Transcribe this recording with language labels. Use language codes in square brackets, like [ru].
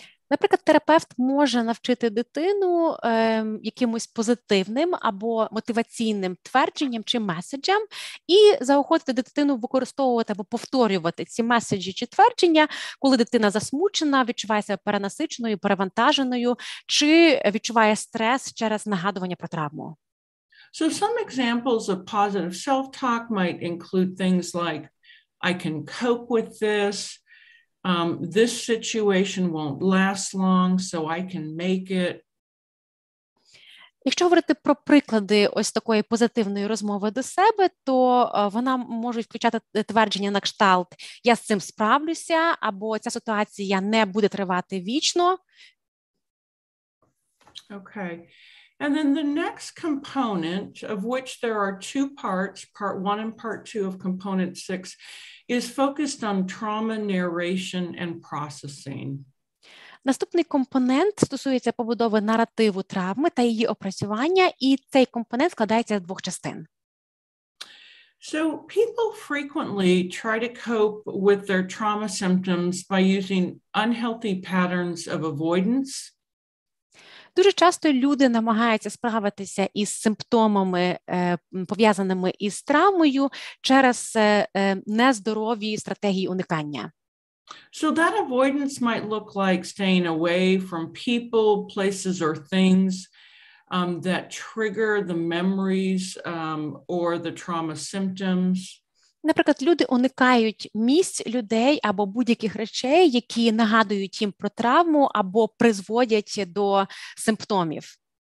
[uk] Наприклад, терапевт може навчити дитину якимось позитивним або мотиваційним твердженням чи меседжам і заохотити дитину використовувати або повторювати ці меседжі чи твердження, коли дитина засмучена, відчуває себе перенасиченою, перевантаженою, чи відчуває стрес через нагадування про травму. [en] So some examples of positive self-talk might include things like, I can cope with this. This situation won't last long, so I can make it. [uk] Якщо говорити про приклади ось такої позитивної розмови до себе, то вона може включати твердження на кшталт «я з цим справлюся» або «ця ситуація не буде тривати вічно». [en] Okay. And then the next component, of which there are two parts, part 1 and part 2 of component 6, is focused on trauma narration and processing. [uk] Наступний компонент стосується побудови наративу травми та її опрацювання, і цей компонент складається з двох частин. [en] So people frequently try to cope with their trauma symptoms by using unhealthy patterns of avoidance. [uk] Дуже часто люди намагаються справитися із симптомами, пов'язаними із травмою, через нездорові стратегії уникання. [en] So that avoidance might look like staying away from people, places, or things that trigger the memories or the trauma symptoms. [uk] Наприклад, люди уникають місць, людей або будь-яких речей, які нагадують їм про травму або призводять до симптомів.